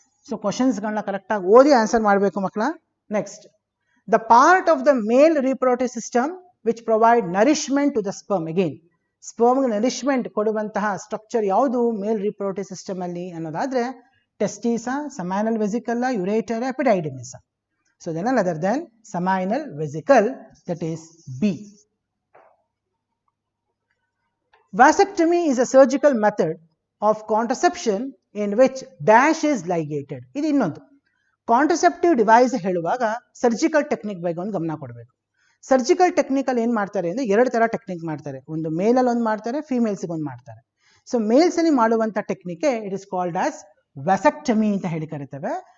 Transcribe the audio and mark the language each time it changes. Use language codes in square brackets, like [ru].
[kn] So ಕ್ವಶನ್ಸ್ಗಳನ್ನ ಕರೆಕ್ಟಾಗಿ ಓದಿ answer ಮಾಡಬೇಕು ಮಕ್ಕಳ. [en] Next, the part of the male reproductive system which provide nourishment to the sperm. [kn] Again ಸ್ಪರ್ಮ್ಗೆ nourishment ಕೊಡುವಂತಹ structure ಯಾವುದು male reproductive system ಅಲ್ಲಿ ಅನ್ನೋದಾದ್ರೆ ಟೆಸ್ಟಿಸ, ಸೆಮೈನಲ್ ವೆಸಿಕಲ್, ಯುರೇಟರ್, ಎಪಿಡೈಡಿಮಿಸ. [en] So then none other than seminal vesicle, that is B. Vasectomy is a surgical method of contraception in which dash is ligated. [kn] ಇದು ಇನ್ನೊಂದು contraceptive device ಹೇಳುವಾಗ surgical technique ಬಗ್ಗೆ ಒಂದು ಗಮನ ಕೊಡಬೇಕು. ಸರ್ಜಿಕಲ್ ಟೆಕ್ನಿಕಲ್ ಏನ್ ಮಾಡ್ತಾರೆ ಅಂದ್ರೆ ಎರಡು ತರ ಟೆಕ್ನಿಕ್ ಮಾಡ್ತಾರೆ. ಒಂದು ಮೇಲ್ ಅಲ್ಲಿ ಒಂದು ಮಾಡ್ತಾರೆ, ಫಿಮೇಲ್ಸ್ ಒಂದು ಮಾಡ್ತಾರೆ. ಸೊ ಮೇಲ್ಸ್ ಅಲ್ಲಿ ಮಾಡುವಂತ technique [en] it is called as vasectomy [kn] ಅಂತ ಹೇಳಿ ಕರಿತೇವೆ.